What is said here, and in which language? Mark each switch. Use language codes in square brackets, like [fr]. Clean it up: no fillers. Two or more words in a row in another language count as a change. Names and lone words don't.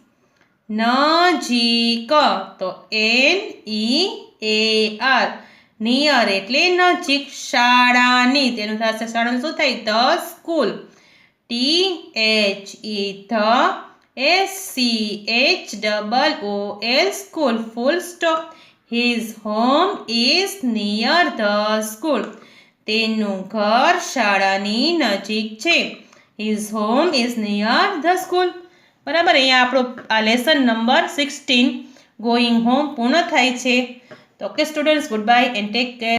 [gu] નજીક તો NEAR. નિયર એટલે નજીક. શાળાની તેનું થશે શાળાનું શું થાય? [en] the school. THESCHOOL school. full stop. His home is near the school. [gu] તેનું ઘર શાળાની નજીક છે. [en] His home is near the school. [gu] બરાબર. અહીંયા આપણો આ [en] lesson number 16 [gu] ગોઈંગ હોમ પૂર્ણ થાય છે. [en] તો okay students, good bye and take care.